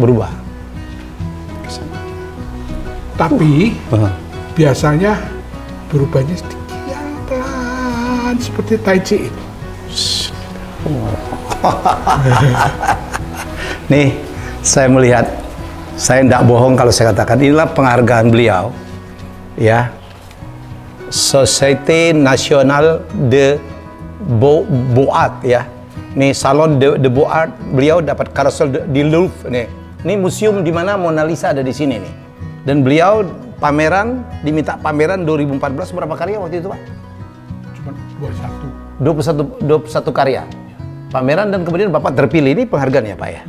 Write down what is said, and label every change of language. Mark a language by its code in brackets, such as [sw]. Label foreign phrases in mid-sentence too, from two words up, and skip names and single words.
[id] Tapi biasanya berubahnya sedikit yang pelan seperti Tai Chi itu. Nih, saya melihat, saya tidak bohong kalau saya katakan inilah penghargaan beliau, ya, Société Nationale de Beaux-Arts, ya. Nih Salon de Beaux-Arts, beliau dapat Carrousel di Louvre nih. Ini museum di mana Mona Lisa ada di sini nih. Dan beliau diminta pameran 2014 berapa karya waktu itu Pak? Cuma 21. 21 karya. Pameran dan kemudian Bapak terpilih, ini penghargaan ya Pak ya?